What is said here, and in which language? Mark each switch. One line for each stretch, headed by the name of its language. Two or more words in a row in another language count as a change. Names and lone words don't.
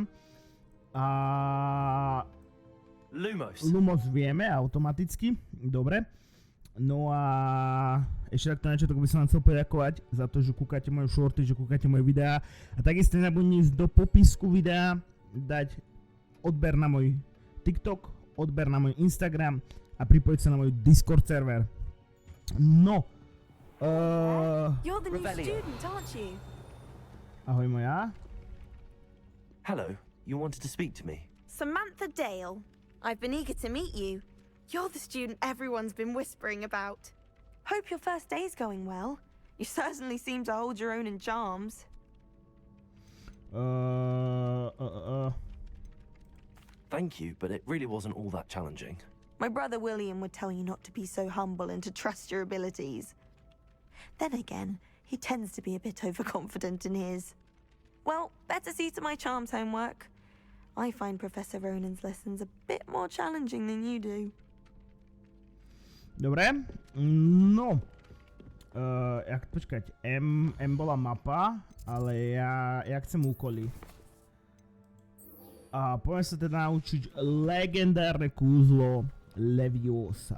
Slovak: A Lumos vieme automaticky, dobre. No a ešte takto na začiatok by som vám chcel poďakovať za to, že kúkate moje shorty, že kúkate moje videá. A takisto nezabudnite ísť do popisku videa dať odber na môj TikTok, odber na môj Instagram a pripojiť sa na môj Discord server. No.
English: You're the new student, aren't you?
Slovak: Ahoj moja.
English: Hello, you wanted to speak to me? Samantha Dale. I've been eager to meet you. You're the student everyone's been whispering about. Hope your first day's going well. You certainly seem to hold your own in charms. Thank you, but it really wasn't all that challenging. My brother William would tell you not to be so humble and to trust your abilities. Then again, he tends to be a bit overconfident in his. Well, better see to my charms homework. I find Professor Ronan's lessons a bit more challenging than you do.
Slovak: Dobre, no. Počkať, M bola mapa, ale ja chcem úkoly. A poďme sa teda naučiť legendárne kúzlo Leviosa.